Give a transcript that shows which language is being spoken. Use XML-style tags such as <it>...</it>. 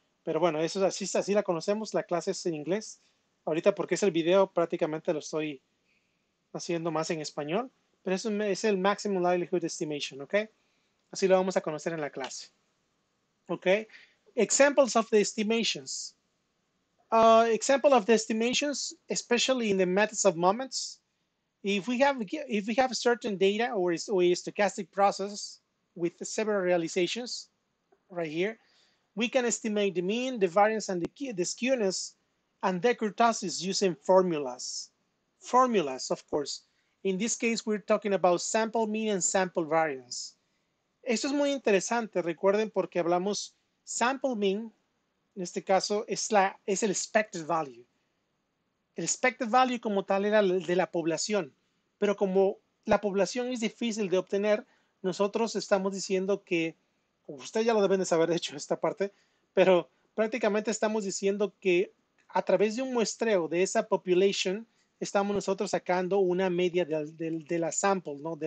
<es>Pero bueno, eso es así la conocemos, la clase es en inglés. Ahorita porque es el video prácticamente lo estoy haciendo más en español, pero eso es el Maximum Likelihood Estimation, ¿ok? Así lo vamos a conocer en la clase, ¿ok?</es> <en>Examples of the estimations. Example of the estimations, especially in the methods of moments, If we have certain data or a stochastic process with several realizations right here, we can estimate the mean, the variance, and the skewness and the kurtosis using formulas. Formulas, of course. In this case, we're talking about sample mean and sample variance.</en> <es>Esto es muy interesante, recuerden, porque hablamos sample mean, en este caso, es el expected value. El expected value como tal era el de la población, pero como la población es difícil de obtener, nosotros estamos diciendo que, ustedes ya lo deben de saber, de hecho, esta parte, pero prácticamente estamos diciendo que a través de un muestreo de esa population, estamos nosotros sacando una media de la sample, ¿no?</es>